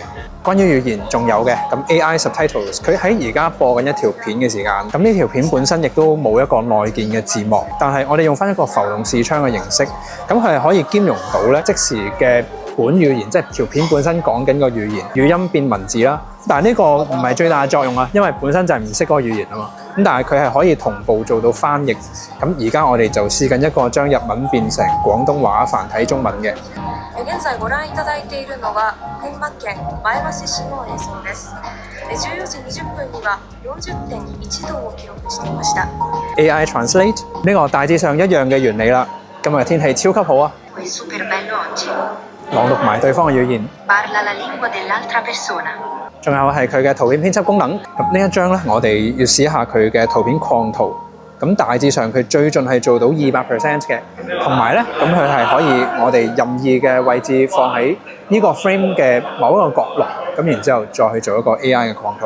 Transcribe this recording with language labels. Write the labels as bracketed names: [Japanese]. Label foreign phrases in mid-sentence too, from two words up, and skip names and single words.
[Cantonese] 關於語言仲有嘅，咁 AI Subtitles 佢喺而家播緊一條片嘅時間，咁呢條片本身亦都冇一個內建嘅字幕，但係我哋用翻一個浮動視窗嘅形式，咁佢係可以兼容到咧即時嘅本語言，即係條片本身講緊個語言，語音變文字啦。但係呢個唔係最大嘅作用啊，因為本身就係唔識嗰個語言啊嘛。咁但係佢係可以同步做到翻譯。咁而家我哋就試緊一個將日文變成廣東話繁體中文嘅。 [Japanese] 現在ご覧いただいているのは群馬県前橋市の映像です。14時20分には40.1度を記錄していました。 [Cantonese] AI Translate 呢個大致上一樣嘅原理啦。今日嘅天氣超級好啊！朗讀埋對方嘅語言。仲有係佢嘅圖片編輯功能。咁呢一張咧，我哋要試一下佢嘅圖片擴圖。咁大致上佢最盡係做到200% 嘅，同埋咧，咁佢係可以我哋任意嘅位置放喺呢個 frame 嘅某一個角落，咁然之後再去做一個 AI 嘅擴圖。